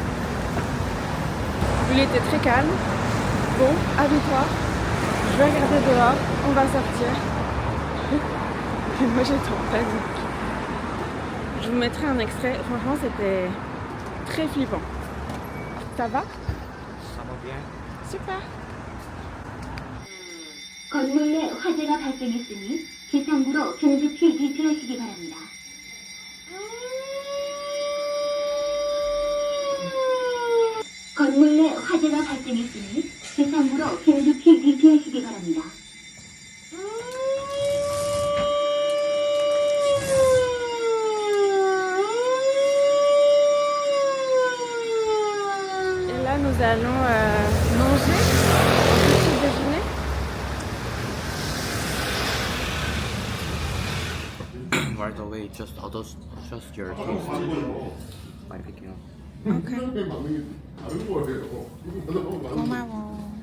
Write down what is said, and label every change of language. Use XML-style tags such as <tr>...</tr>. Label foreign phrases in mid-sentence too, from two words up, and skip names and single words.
<fr>Il était très calme. Bon, habille-toi. Je vais regarder dehors. On va sortir. Et moi j'étais en panique. Je vous mettrai un extrait. Franchement, c'était très flippant. Ça va? Ça va bien. Super.</fr> <ko>건물 내 화재가 발생했으니 기상부로 긴급히 대피하시기 바랍니다. 건물 내 화재가 발생했으니 기상부로 긴급히 대피하시기 바랍니다.</ko> <fr>Et là, nous allons manger un petit déjeuner.</fr> <en>Right away, just adjust your taste by picking up.</en> <ko>Okay. 고마워.</ko>